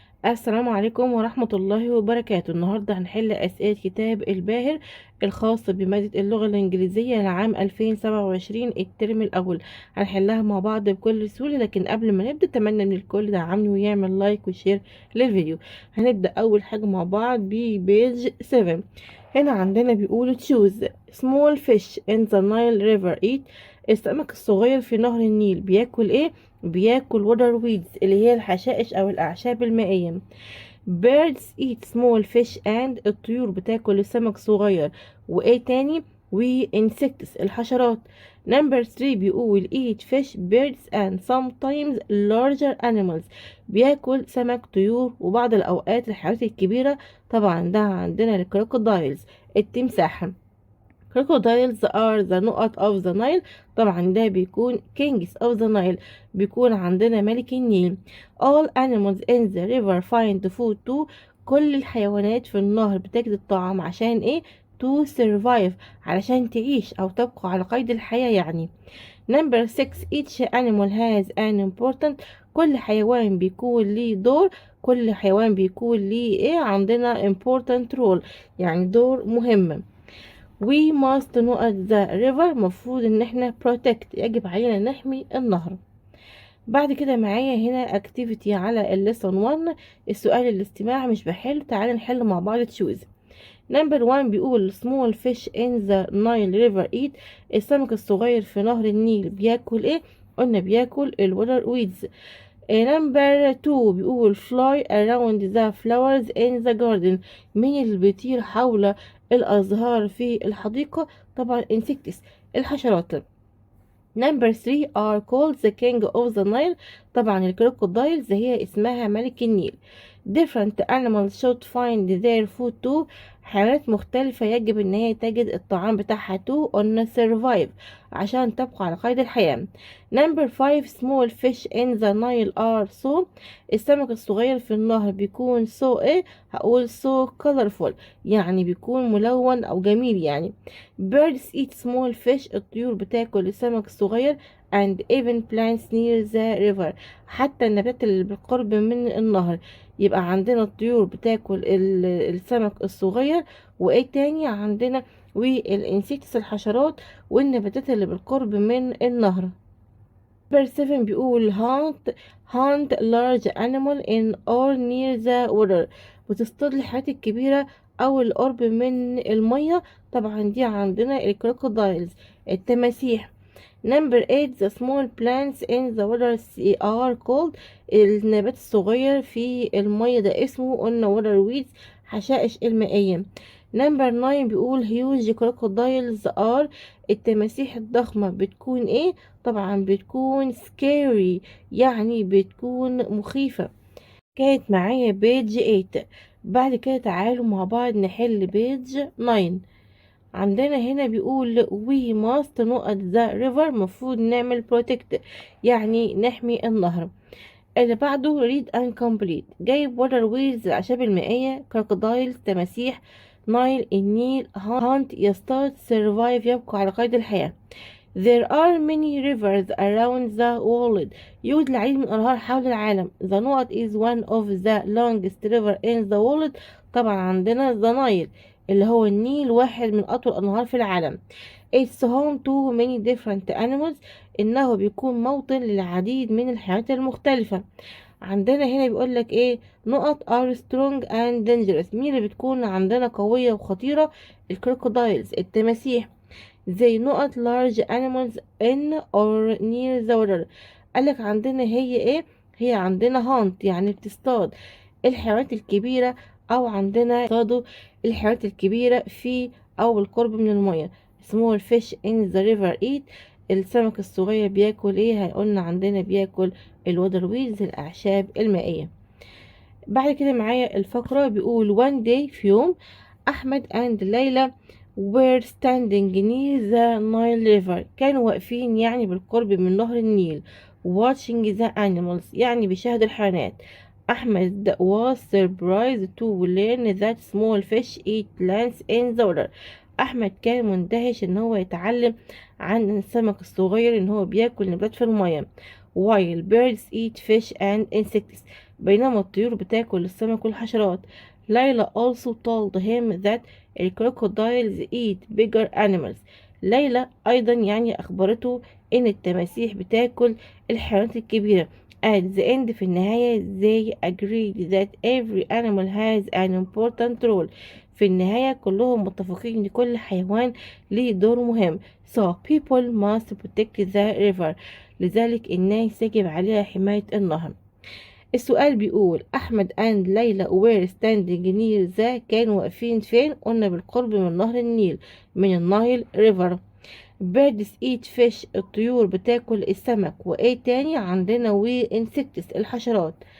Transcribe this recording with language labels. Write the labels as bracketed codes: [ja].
[ar] السلام عليكم ورحمة الله وبركاته. النهاردة هنحل أسئلة كتاب الباهر الخاص بمادة اللغة الإنجليزية لعام 2027 الترم الأول. هنحلها مع بعض بكل سهولة، لكن قبل ما نبدأ أتمنى من الكل يدعمني ويعمل لايك وشير للفيديو. هنبدأ أول حاجة مع بعض ببيج 7. هنا عندنا بيقول [en] choose small fish in the Nile river eat. [ar] السمك الصغير في نهر النيل بياكل ايه؟ بياكل water weeds اللي هي الحشائش او الاعشاب المائية. [en] birds eat small fish and [ar] الطيور بتاكل السمك صغير. وايه تاني؟ و insects الحشرات. [en] number 3 [ar] بيقول [en] eat fish birds and sometimes larger animals. [ar] بياكل سمك طيور وبعض الاوقات الحيوانات الكبيرة. طبعا ده عندنا الكروكودايلز التمساح. [en] crocodiles are the نقط of the Nile. [ar] طبعا ده بيكون [en] kings of the Nile، [ar] بيكون عندنا ملك النيل. [en] all animals in the river find food too. [ar] كل الحيوانات في النهر بتجد الطعام عشان ايه؟ [en] to survive [ar] علشان تعيش او تبقى على قيد الحياة يعني. [en] number 6 each animal has an important. [ar] كل حيوان بيكون ليه دور. كل حيوان بيكون ليه ايه؟ عندنا [en] important role [ar] يعني دور مهم. [en] we must [ar] نقط [en] the river [ar] مفروض ان احنا protect يجب علينا نحمي النهر. بعد كده معايا هنا activity على الليسون 1. السؤال الاستماع مش بحل، تعالى نحل مع بعض تشوز. نمبر 1 بيقول [en] small fish in the Nile river eat. [ar] السمك الصغير في نهر النيل بياكل ايه؟ قلنا بياكل الوتر ويدز. [en] Number 2 بيقول fly around the flowers in the garden. [ar] مين اللي بيطير حول الأزهار في الحديقة؟ طبعا insects الحشرات. [en] Number 3 are called the king of the Nile. [ar] طبعا الكروكودايلز هي اسمها ملك النيل. [en] different animals should find their food too. [ar] حيوانات مختلفة يجب ان هي تجد الطعام بتاعها [en] to on survive [ar] عشان تبقى على قيد الحياة. [en] number 5 small fish in the Nile are so. [ar] السمك الصغير في النهر بيكون so ايه؟ هقول [en] so colorful [ar] يعني بيكون ملون او جميل يعني. [en] birds eat small fish. [ar] الطيور بتاكل السمك الصغير [en] and even plants near the river. [ar] حتى النبات اللي بالقرب من النهر. يبقى عندنا الطيور بتاكل السمك الصغير، وايه تاني عندنا؟ والانسيكتس الحشرات، والنباتات اللي بالقرب من النهر. [en] number 7 [ar] بيقول [en] hunt large animal in or near the water. [ar] بتصطاد الحيوانات الكبيرة أو القرب من المية. طبعا دي عندنا الكروكودايلز التماسيح. [en] number 8 the small plants in the water are called. [ar] النبات الصغير في المية ده اسمه قلنا water weeds حشائش المائية. [en] number 9 [ar] بيقول [en] huge crocodiles are. [ar] التماسيح الضخمة بتكون ايه؟ طبعا بتكون scary يعني بتكون مخيفة. كانت معايا بيج 8. بعد كده تعالوا مع بعض نحل بيج 9. عندنا هنا بيقول [en] we must [ar] نقط [en] the river [ar] مفروض نعمل protect يعني نحمي النهر. اللي بعده [en] read and complete. [ar] جايب water wheels الأعشاب المائية، crocodiles تماسيح، نايل النيل، hunt يصطاد، survive يبقى على قيد الحياة. [en] There are many rivers around the world. [ar] يوجد العديد من الأنهار حول العالم. [en] The نقط is one of the longest river in the world. [ar] طبعا عندنا [en] the Nile [ar] اللي هو النيل واحد من أطول الأنهار في العالم. [en] It's home to many different animals. [ar] إنه بيكون موطن للعديد من الحيوانات المختلفة. عندنا هنا بيقول لك ايه؟ نقط [en] are strong and dangerous. [ar] مين اللي بتكون عندنا قوية وخطيرة؟ الكروكودايلز التماسيح. زي [en] نقط large animals in or near the water. [ar] قالك عندنا هي ايه؟ هي عندنا hunt يعني بتصطاد الحيوانات الكبيرة، او عندنا يصطادوا الحيوانات الكبيرة في او بالقرب من المياه. [en] small fish in the river eat. [ar] السمك الصغير بياكل ايه؟ قلنا عندنا بياكل الوتر ويدز الأعشاب المائية. بعد كده معايا الفقرة بيقول [en] one day [ar] في يوم [en] Ahmed and Laila were standing near the Nile river. [ar] كانوا واقفين يعني بالقرب من نهر النيل. [en] watching the animals [ar] يعني بيشاهدوا الحيوانات. [en] Ahmed was surprised to learn that small fish eat plants in the water. [ar] أحمد كان مندهش إن هو يتعلم عن السمك الصغير إن هو بياكل نبات في المياه. [en] while birds eat fish and insects. [ar] بينما الطيور بتاكل السمك والحشرات. [en] Laila also told him that crocodiles eat bigger animals. [ar] ليلى أيضا يعني أخبرته إن التماسيح بتاكل الحيوانات الكبيرة. [en] At the end [ar] في النهاية [en] they agreed that every animal has an important role. [ar] في النهاية كلهم متفقين إن كل حيوان ليه دور مهم. [en] So people must protect the river. [ar] لذلك الناس يجب عليها حماية النهر. السؤال بيقول أحمد and ليلى [en] were standing near the [ar] كانوا واقفين فين؟ قلنا بالقرب من نهر النيل، من [en] النايل ريفر. birds eat fish [ar] الطيور بتاكل السمك. وايه تاني عندنا؟ insects الحشرات.